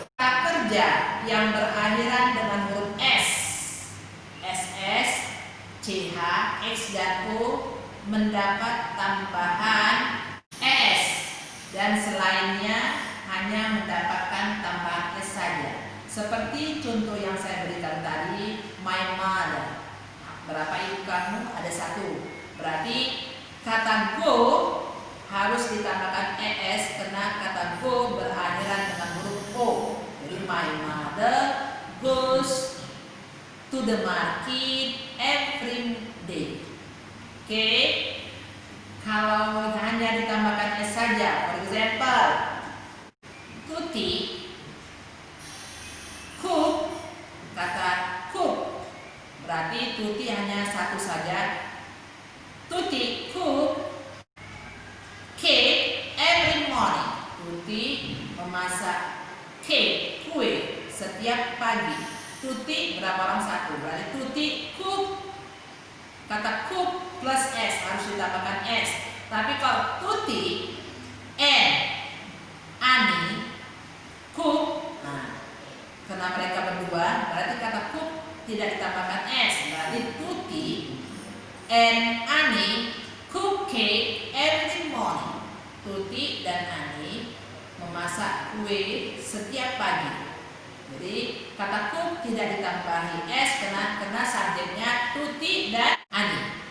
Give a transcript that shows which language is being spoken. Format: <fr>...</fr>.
<id>Kata kerja yang berakhiran dengan huruf S, SS, CH, X, dan O mendapat tambahan ES dan selainnya hanya mendapatkan tambahan S saja. Seperti contoh yang saya berikan tadi,</id> <en>my mother.</en> <id>Berapa ibu kamu? Ada 1. Berarti kata go harus ditambahkan ES karena kata go berakhiran dengan huruf O.</id> <en>Jadi my mother goes to the market every day.</en> <id>Oke. Kalau hanya ditambahkan S saja,</id> <en>for example, Tuti cook,</en> <id>kata cook berarti Tuti hanya 1 saja.</id> <en>Tuti cook cake every morning.</en> <id>Tuti memasak cake, kue setiap pagi. Tuti berapa orang? 1. Berarti Tuti cook. Kata cook plus S harus ditambahkan S. Tapi kalau</id> <en>Tuti and Ani cook,</en> <id>nah karena mereka berdua berarti kata cook tidak ditambahkan S.</id> <en>Berarti Tuti and Ani cook cake every morning.</en> <id>Tuti dan Ani memasak kue setiap pagi. Jadi kata cook tidak ditambahi S karena subjeknya Tuti dan Ani.</id>